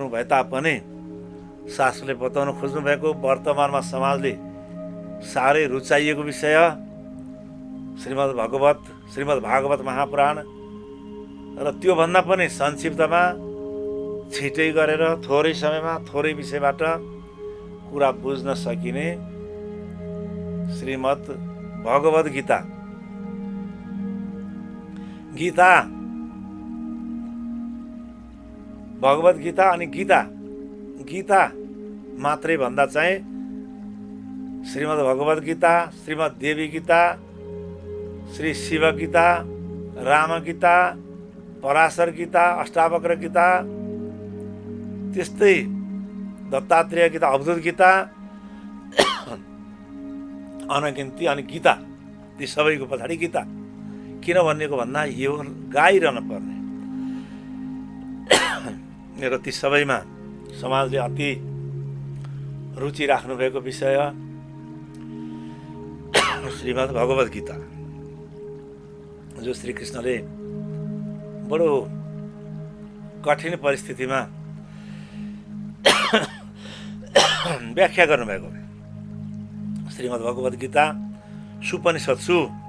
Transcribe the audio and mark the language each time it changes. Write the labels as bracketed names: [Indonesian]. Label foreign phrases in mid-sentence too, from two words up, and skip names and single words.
[Nepali] भए तापनि शास्त्रले बताउन खोज्नु भएको वर्तमानमा समाजले साह्रै रुचाइएको विषय श्रीमद् भागवत महापुराण र त्योभन्दा पनि संक्षिप्तमा छिटै गरेर थोरै समयमा थोरै विषयबाट कुरा बुझ्न सकिने श्रीमद् भगवत गीता। भगवत गीता अनि गीता मात्रै भन्दा चाहिँ श्रीमद् भगवत गीता, श्रीमद् देवी गीता, श्री शिव गीता, राम गीता, पराशर गीता, अष्टावक्र गीता, त्यस्तै दत्तात्रेय गीता, अवधूत गीता, अनगिन्ती अनि गीता, ती सबैको पछाडि गीता किन भनिएको भन्दा यो गाइरहन पर्ने र ती सबैमा समाजले अति रुचि राख्नु भएको विषय श्रीमद् भगवत गीता, जो श्री कृष्णले बडो कठिन परिस्थितिमा व्याख्या गर्नुभएको श्रीमद् भगवत गीता सुपनिषत्सु।